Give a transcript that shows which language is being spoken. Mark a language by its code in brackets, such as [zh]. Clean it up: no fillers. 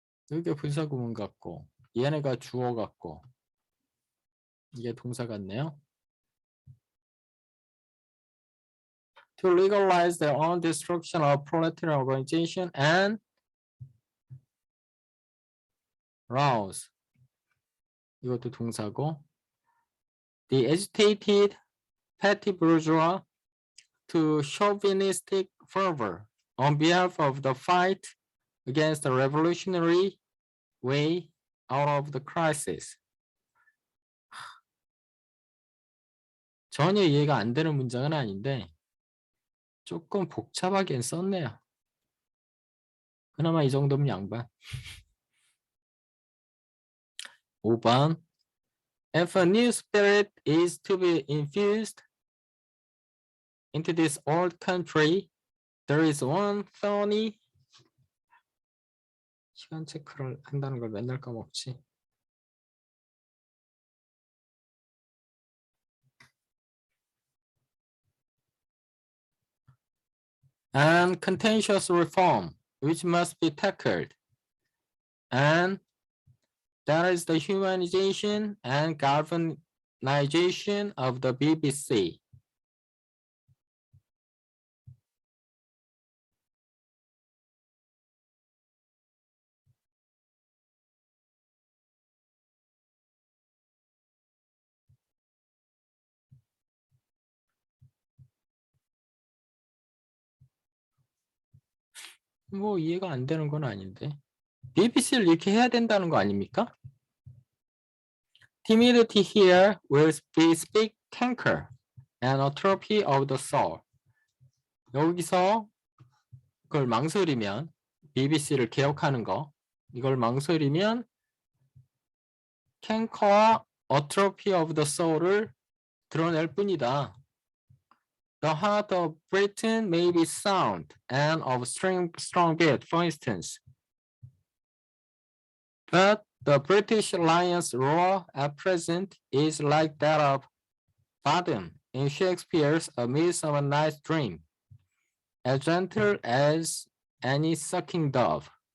[ko] 이게 분사구문 같고 얘네가 주어 같고 이게 동사 같네요. [en] To legalize their own destruction of proletarian organization and rouse. [ko] 이것도 동사고. [en] The agitated petty bourgeois to chauvinistic fervor on behalf of the fight against the revolutionary way out of the crisis. [ko] 전혀 이해가 안 되는 문장은 아닌데 조금 복잡하게 썼네요. 그나마 이 정도면 양반. 5번. [en] If a new spirit is to be infused into this old country, there is one thorny. [ko] 시간 체크를 한다는 걸 맨날 까먹지. [en] And contentious reform, which must be tackled. And that is the humanization and galvanization of the BBC. [ko] 뭐 이해가 안 되는 건 아닌데. BBC를 이렇게 해야 된다는 거 아닙니까? [en] Timidity here will be speak canker and atrophy of the soul. [ko] 여기서 그걸 망설이면 BBC를 개혁하는 거 이걸 망설이면 canker와 [en] atrophy of the soul [ko] 을 드러낼 뿐이다. [en] The heart of Britain may be sound and of strong build, for instance. But the British lion's roar at present is like that of Fathom in Shakespeare's A Midsummer Night's Dream, as gentle as any sucking dove.